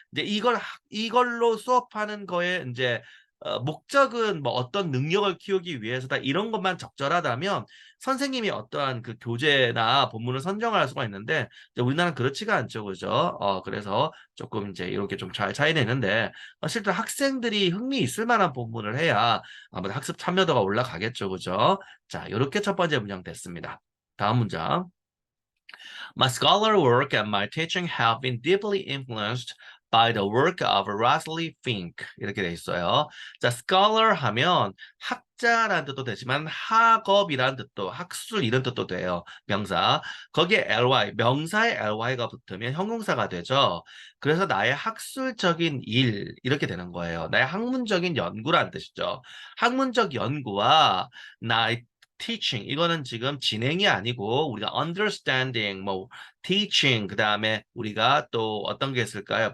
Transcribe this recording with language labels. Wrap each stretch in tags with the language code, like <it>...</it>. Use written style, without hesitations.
<ko>이제 이걸로 수업하는 거에 이제 목적은 뭐 어떤 능력을 키우기 위해서다 이런 것만 적절하다면 선생님이 어떠한 그 교재나 본문을 선정할 수가 있는데 이제 우리나라는 그렇지가 않죠, 그죠? 그래서 조금 이제 이렇게 좀 잘 차이 내는데 실제로 학생들이 흥미 있을 만한 본문을 해야 아무래도 학습 참여도가 올라가겠죠, 그죠? 자, 이렇게 첫 번째 문장 됐습니다. 다음 문장.</ko> <en>My scholar work and my teaching have been deeply influenced by the work of Rosalie Fink.</en> <ko>이렇게 돼 있어요. 자, scholar 하면 학자라는 뜻도 되지만 학업이라는 뜻도, 학술 이런 뜻도 돼요. 명사. 거기에 ly, 명사에 ly가 붙으면 형용사가 되죠. 그래서 나의 학술적인 일 이렇게 되는 거예요. 나의 학문적인 연구라는 뜻이죠. 학문적 연구와 나의 teaching 이거는 지금 진행이 아니고 우리가 understanding 뭐 teaching 그다음에 우리가 또 어떤 게 있을까요?</ko>